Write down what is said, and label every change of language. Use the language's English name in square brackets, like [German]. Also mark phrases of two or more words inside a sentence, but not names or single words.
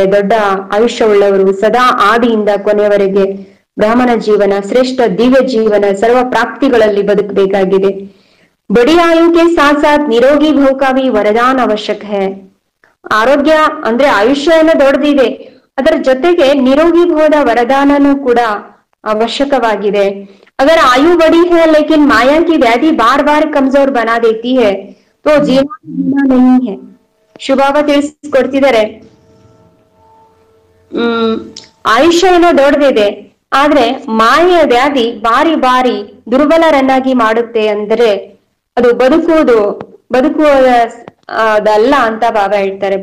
[Kannada] ದೊಡ್ಡ ಆಯುಷ್ಯ ಉಳ್ಳವರು, ಸದಾ ಆದಿಯಿಂದ ಕೊನೆಯವರೆಗೆ ಬ್ರಾಹ್ಮಣ ಜೀವನ, ಶ್ರೇಷ್ಠ ದಿವ್ಯ ಜೀವನ, ಸರ್ವ ಪ್ರಾಪ್ತಿಗಳಲ್ಲಿ ಬದುಕಬೇಕಾಗಿದೆ. [Hindi] बड़ी आयु के साथ साथ निरोगी भव का भी वरदान आवश्यक है. [Kannada] ಆರೋಗ್ಯ ಅಂದ್ರೆ ಆಯುಷ್ಯ ಏನೋ ದೊಡ್ಡದಿದೆ, ಅದರ ಜೊತೆಗೆ ನಿರೋಗಿ ಭವದ ವರದಾನನೂ ಕೂಡ ಅವಶ್ಯಕವಾಗಿದೆ. [Hindi] अगर आयु बड़ी है लेकिन माया की व्याधि बार बार कमजोर बना देती है तो जीना नहीं है. [Kannada] ಶುಭಾಬಾ ತಿಳಿಸ್ಕೊಡ್ತಿದ್ದಾರೆ, ಆಯುಷ್ಯ ಏನೋ ದೊಡ್ಡದಿದೆ, ಆದ್ರೆ ಮಾಯೆಯ ವ್ಯಾಧಿ ಬಾರಿ ಬಾರಿ ದುರ್ಬಲರನ್ನಾಗಿ ಮಾಡುತ್ತೆ. ಅಂದ್ರೆ ಅದು ಬದುಕುವುದಲ್ಲ ಅಂತ ಬಾಬಾ ಹೇಳ್ತಾರೆ.